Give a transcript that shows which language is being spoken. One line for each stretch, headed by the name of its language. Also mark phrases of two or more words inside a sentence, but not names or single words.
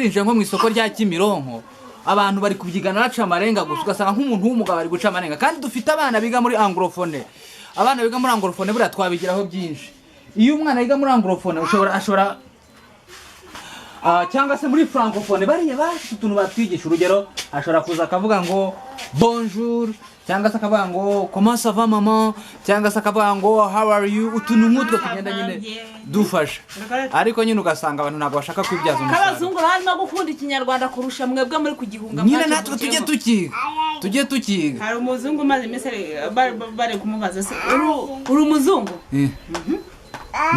Kinyarwanda: nje nko mu isoko rya Kimironko abantu bari kubyigana baca amarenga gusa ugasanga nk'umuntu w'umugabo ari guca amarenga kandi dufite abana biga muri anglophone buriya twabigiraho byinshi iyo umwana yiga muri anglophone ashobora cyangwa se muri francophone bariya bafite utuntu batwigisha urugero ashobora kuza akavuga ngo bonjour cyangwa se akavuga ngo
French: comment ça va maman
Kinyarwanda: cyangwa se akavuga ngo
English: how are you
Kinyarwanda: utuntu nk'utwo tugenda nyine dufasha ariko nyine ugasanga abantu ntabwo bashaka kwibyaza umusaruro abazungu harimo gukunda Ikinyarwanda kurusha mwebwe muri kugihunga nyine natwe tujye tukiga hari umuzungu maze iminsi bari kumubaza se uri umuzungu ndi